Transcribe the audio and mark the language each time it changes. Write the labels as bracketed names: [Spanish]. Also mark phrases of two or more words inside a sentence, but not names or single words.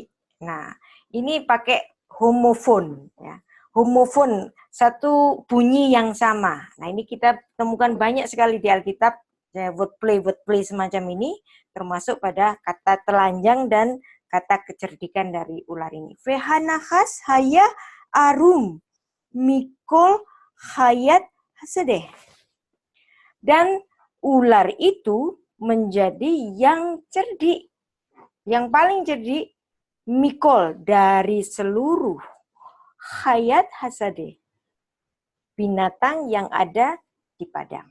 [Indonesian] Nah, ini pakai homofon ya. Homofon, satu bunyi yang sama. Nah, ini kita temukan banyak sekali di Alkitab ya, wordplay semacam ini termasuk pada kata telanjang dan kata kecerdikan dari ular ini. [Hebrew] והנחש היה ערום מכל חית השדה. [Indonesian] Dan ular itu menjadi yang cerdik, yang paling cerdik, mikol dari seluruh [Hebrew] חית השדה, [Indonesian] binatang yang ada di padang.